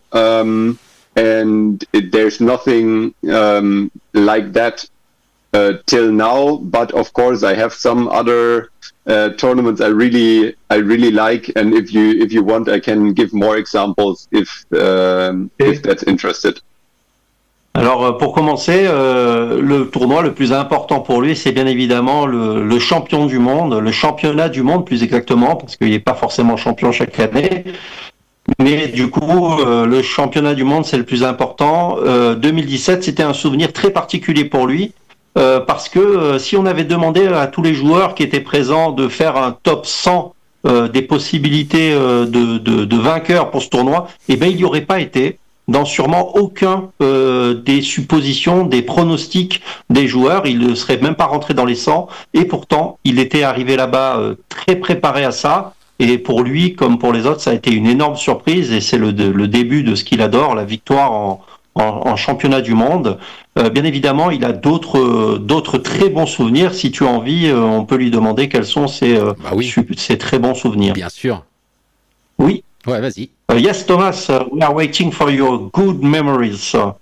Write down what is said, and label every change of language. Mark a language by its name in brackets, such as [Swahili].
[English] And there's nothing like that till now. But of course, I have some other tournaments I really like. And if you want, I can give more examples if that's interested. [French] Alors pour commencer, le tournoi le plus important pour lui, c'est bien évidemment le champion du monde, le championnat du monde plus exactement, parce qu'il n'est pas forcément champion chaque année. Mais du coup, le championnat du monde, c'est le plus important. 2017, c'était un souvenir très particulier pour lui, parce que si on avait demandé à tous les joueurs qui étaient présents de faire un top 100 des possibilités de vainqueurs pour ce tournoi, eh ben il n'y aurait pas été dans sûrement aucun des suppositions, des pronostics des joueurs. Il ne serait même pas rentré dans les 100, et pourtant, il était arrivé là-bas très préparé à ça. Et pour lui, comme pour les autres, ça a été une énorme surprise, et c'est le début de ce qu'il adore, la victoire en championnat du monde. Bien évidemment, il a d'autres très bons souvenirs. Si tu as envie, on peut lui demander quels sont ses très bons souvenirs. Bien sûr. Oui. Ouais, vas-y. [English] Yes, Thomas, we are waiting for your good memories.